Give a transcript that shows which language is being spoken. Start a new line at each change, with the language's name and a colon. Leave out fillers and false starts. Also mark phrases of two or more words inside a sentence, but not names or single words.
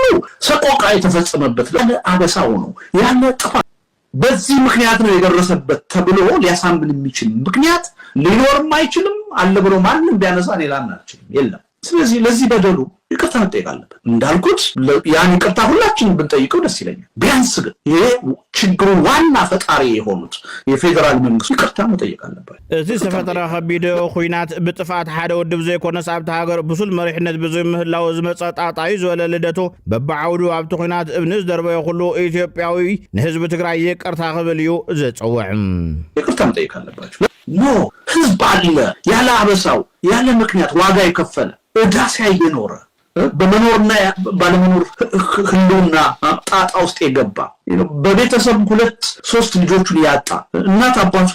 Amharic: ሰቆቃ የተፈጸመበት አበሳው ነው ያለ ጥፋት በዚህ ምክንያት ነው የደረሰበት ተብሎ ሊያሳምን የሚችል ምክንያት ሊኖርም አይችልም አለ ብሎ ማንንም ቢያነሳ ሌላም አልችልም የለም ስለዚህ ለዚህ በደሉ ይቅርታ መጠየቅ አለበት እንዳልኩት ያን ይቅርታ ሁላችንም ብንጠይቀው ደስ ይለኛል ቢያንስ ግን ይሄ ችግሩ ዋና ፈጣሪ የሆኑት የፌደራል መንግስት ይቅርታ መጠየቅ አለበት
Tigrinya: እዚ ተፈጠረ ከቢድ ኩናት ብጥፋት ሓደ ወድብ ዘይኮነስ ኣብቲ ሃገር ብሱል መሪሕነት ብዝምህላው ዝመጻጣጣይ ዝበለ ልደቱ በባዓውዱ ኣብቲ ኩናት እብኒ ዝደርበየ ኩሉ ኢትዮጵያዊ ንህዝቢ ትግራይ ይቅርታ ክብል እዩ ዝጽውዕ
Amharic: ይቅርታ መጠየቅ አለባቸው ኖ ህዝብ አለ ያለ አበሳው ያለ ምክንያት ዋጋ የከፈለ እዳስ ያየኖረ በመኖርና ባለመኖር ህልውና ጣጣ ውስጥ የገባ በቤተሰብ 2-3 ልጆቹን ያጣ እናት አባቱን